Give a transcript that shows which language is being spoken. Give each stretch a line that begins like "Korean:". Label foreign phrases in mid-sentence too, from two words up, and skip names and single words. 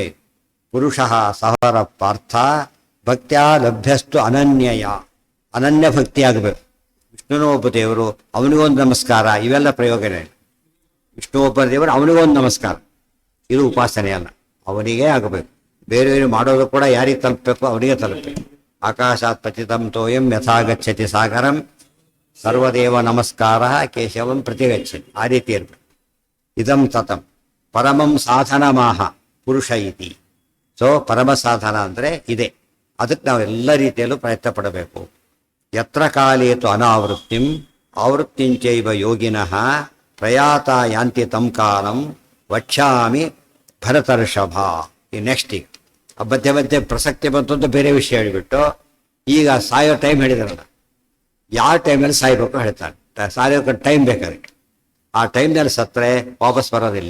Sanskrit: ಪುರುಷ ಸಹರ ಪಾರ್ಥ ಭಕ್ತ್ಯಾ ಲಭ್ಯಸ್ತು ಅನನ್ಯಯ.
Kannada: ಅನನ್ಯ ಭಕ್ತಿ ಆಗಬೇಕು. ವಿಷ್ಣುನೂ ಒಬ್ಬ ದೇವರು, ಅವನಿಗೊಂದು ನಮಸ್ಕಾರ, ಇವೆಲ್ಲ ಪ್ರಯೋಗನೇ. ವಿಷ್ಣು ಒಬ್ಬ ದೇವರು, ಅವನಿಗೊಂದು ನಮಸ್ಕಾರ, ಇದು ಉಪಾಸನೆ ಅಲ್ಲ, ಅವನಿಗೇ ಆಗಬೇಕು. ಬೇರೆಯವರು ಮಾಡೋದು ಕೂಡ ಯಾರಿಗೆ ತಲುಪಬೇಕು? ಅವನಿಗೆ ತಲುಪಬೇಕು.
Sanskrit: ಆಕಾಶಾತ್ ಪತಿತಂ ತೋಯಂ ಯಥಾ ಗಚ್ಚತಿ ಸಾಗರಂ ಸರ್ವದೇವ ನಮಸ್ಕಾರ ಕೇಶವಂ ಪ್ರತಿಗಚ್ಚತಿ.
Kannada: ಆ ರೀತಿ ಇರಬೇಕು.
Sanskrit: ಇದಂ ತತಂ ಪರಮಂ ಸಾಧನಮಾಹ ಪುರುಷ ಇತಿ.
Kannada: ಸೊ ಪರಮ ಸಾಧನ ಅಂದರೆ ಇದೆ. ಅದಕ್ಕೆ ನಾವು ಎಲ್ಲ ರೀತಿಯಲ್ಲೂ ಪ್ರಯತ್ನ ಪಡಬೇಕು.
Sanskrit: ಯತ್ರ ಕಾಲೇತು ಅನಾವೃತ್ತಿಂ ಆವೃತ್ತಿಂಚೈವ ಯೋಗಿನಃ ಪ್ರಯಾತ ಯಾಂತಿ ತಂ ಕಾಲಂ ವಕ್ಷ್ಯಾಮಿ ಭರತರ್ಷಭ.
Kannada: ಈ ನೆಕ್ಸ್ಟ್ ಈಗ ಮಧ್ಯೆ ಪ್ರಸಕ್ತಿ ಬಂತು ಅಂತ ಬೇರೆ ವಿಷಯ ಹೇಳಿಬಿಟ್ಟು ಈಗ ಸಾಯೋ ಟೈಮ್ ಹೇಳಿದಾರಲ್ಲ, ಯಾವ ಟೈಮಲ್ಲಿ ಸಾಯ್ಬೇಕು ಹೇಳ್ತಾರೆ. ಸಾಯೋಕೆ ಟೈಮ್ ಬೇಕು ಅದಕ್ಕೆ. ಆ ಟೈಮ್ನಲ್ಲಿ ಸತ್ತರೆ ವಾಪಸ್ ಬರೋದಿಲ್ಲ.